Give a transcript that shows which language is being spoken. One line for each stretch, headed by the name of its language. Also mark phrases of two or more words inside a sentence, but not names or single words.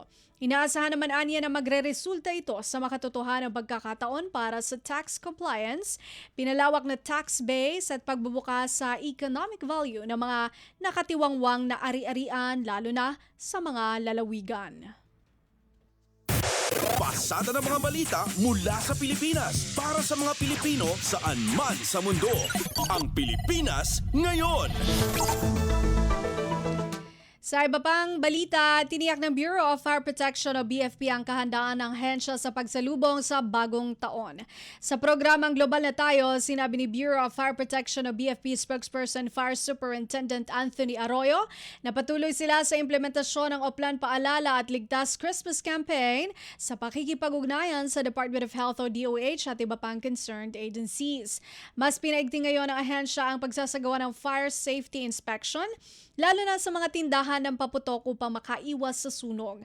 Filipino: Inaasahan naman aniya na magre-resulta ito sa makatotohanang pagkakataon para sa
English: tax compliance,
Filipino: pinalawak na tax base at pagbubukas sa
English: economic value
Filipino: ng mga nakatiwangwang na ari-arian lalo na sa mga lalawigan. Pasada ng mga balita mula sa Pilipinas para sa mga Pilipino saan man sa mundo. Ang Pilipinas ngayon. Sa iba pang balita, tiniyak ng Bureau of Fire Protection o BFP ang kahandaan ng hensya sa pagsalubong sa bagong taon. Sa programang Global na Tayo, sinabi ni Bureau of Fire Protection o BFP spokesperson Fire Superintendent Anthony Arroyo na patuloy sila sa implementasyon ng Oplan Paalala at Ligtas Christmas Campaign sa pakikipag-ugnayan sa Department of Health o DOH at iba pang
English: concerned agencies.
Filipino: Mas pinaigting ngayon ng ahensya ang pagsasagawa ng
English: fire safety inspection,
Filipino: lalo na sa mga tindahan ng paputok upang makaiwas sa sunog.